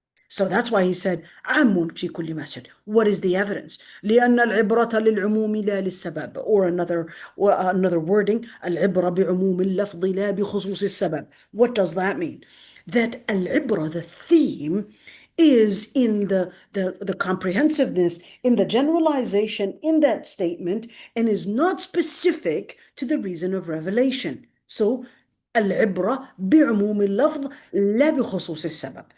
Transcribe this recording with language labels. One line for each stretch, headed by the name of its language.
English: So that's why he said
Arabic: عام في كل مسجد.
English: What is the evidence?
Arabic: لأن العبرة للعموم لا للسبب.
English: Or another wording,
Arabic: العبرة بعموم اللفظ لا بخصوص السبب.
English: What does that mean? That العبرة, the theme, is in the comprehensiveness, in the generalization in that statement, and is not specific to the reason of revelation. So
Arabic: العبرة بعموم اللفظ لا بخصوص السبب.